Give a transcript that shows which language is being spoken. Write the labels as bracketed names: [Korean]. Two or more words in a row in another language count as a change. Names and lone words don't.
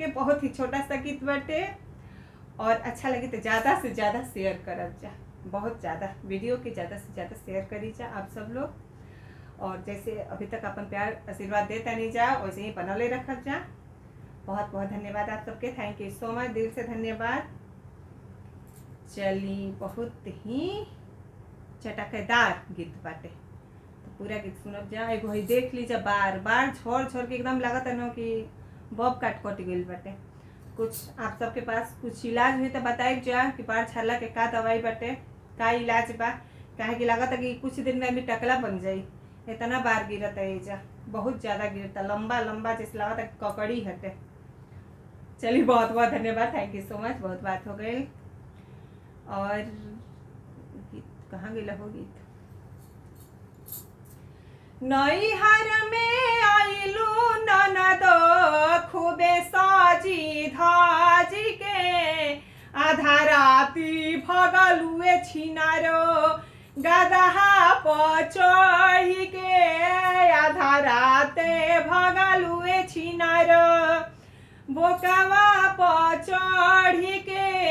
[Bhojpuri] बहुत ही छोटा सा गीत बाटे और अच्छा लगे तो ज़्यादा से ज़्यादा शेयर करब जा। बहुत ज़्यादा वीडियो के ज़्यादा से ज़्यादा शेयर करी जा आप सब लोग। और जैसे अभी तक अपन प्यार आशीर्वाद देता नहीं जा वैसे ही बनौले रखब जा। बहुत बहुत धन्यवाद आप सबके। [English] thank you so much, [Bhojpuri] दिल से धन्यवाद। चली बहुत ही चटकदार गीत बाटे तो पूरा गीत सुनब जा। एगो ही देख लीजिए बार बार छोड़ छोड़ के एकदम लागत है ना कि बॉब काट कट गई बाटे। कुछ आप सबके पास कुछ इलाज हुई तो बताइब जा कि बाढ़ छाला के का दवाई बाटे, का इलाज बा। काहे कि लागत है कि कुछ दिन में आदमी टकला बन जाई। इतना बार गिरता है एजा, बहुत ज़्यादा गिरता, लंबा लंबा जैसे लगा था ककड़ी हटे। चलिए बहुत बहुत धन्यवाद, [English] thank you so much. [Bhojpuri] बहुत बात हो गई। और गीत कहाँ गया हो गीत। नैहर में आइलू ननद खूबे साजी धाजी के, आधा राती भगलुए छिनारो गदहा पचढ़ी के, आधा राते भगलुए छिनार बोकवा पचढ़ी के।